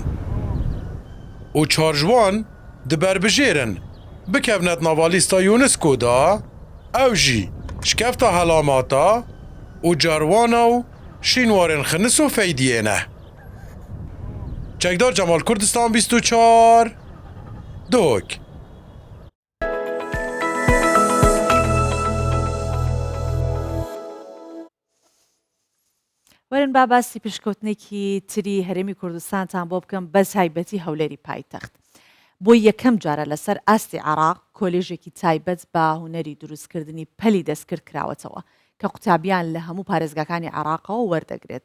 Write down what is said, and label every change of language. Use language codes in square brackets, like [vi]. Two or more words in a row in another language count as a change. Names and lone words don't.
[ku] û çarjwan diberbijêrin bikevnet nava lîsta UNESCO da ew jî şikefta helamata û carwana û şînwarên xinis û feydiyê ne. Çekdar Cemal Kurdistan 24 Duhok. [ckb] وەرن با باسی پشکەوتنێکی تری هەرێمی کوردستانتان بۆ بکەم بەس هایبەتی هەولێری پایتەخت. بۆ یەکەم جارە لەسەر ئاستی عێراق کۆلێژێکی تایبەت بە هوەری دروستکردنی پەلی دەستکرد کراوەتەوە کە قوتابیان لە هەموو پارێزگاکانی عێراقەوە وەردەگرێت.